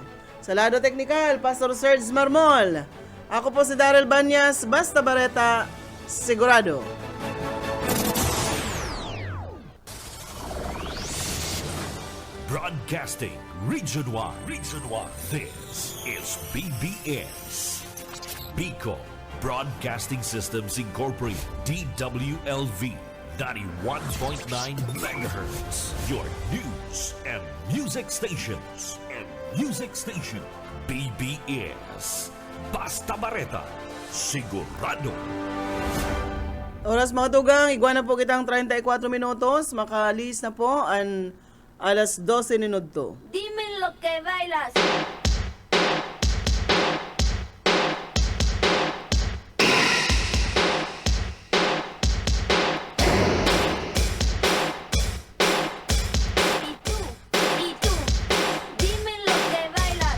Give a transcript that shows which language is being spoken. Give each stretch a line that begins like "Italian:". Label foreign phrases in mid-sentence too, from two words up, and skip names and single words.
Bikol: Sa lado teknikal, Pastor Serge Marmol. Ako po si Daryl Banyas, basta bareta, sigurado.
English: Broadcasting Region 1. Region 1. This is BBS. Bico Broadcasting Systems Incorporated. DWLV. 91.9 megahertz. Your news and music stations.
Bikol: BBS. Basta Bareta. Sigurado. Oras mga tugang, iguana po kitang 34 minutos. Makalis na po ang alas 12 minuto.
Spanish: Dime lo que bailas. Y tú, dime lo que bailas.